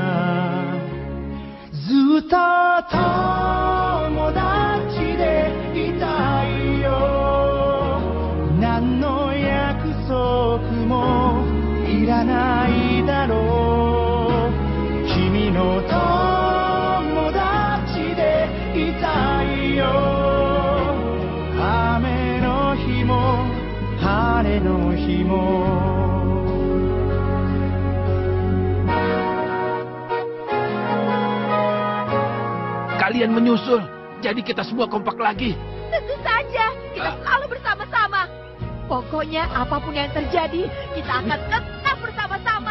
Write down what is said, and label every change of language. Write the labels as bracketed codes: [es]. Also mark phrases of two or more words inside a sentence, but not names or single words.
[ja] ずっと友達でいたいよ何の約束もいらないだろう君の友達でいたいよ雨の日も晴れの日も [id] Kalian menyusul, jadi kita semua kompak lagi. Tentu saja, kita selalu bersama-sama. Pokoknya apapun yang terjadi, kita akan tetap bersama-sama.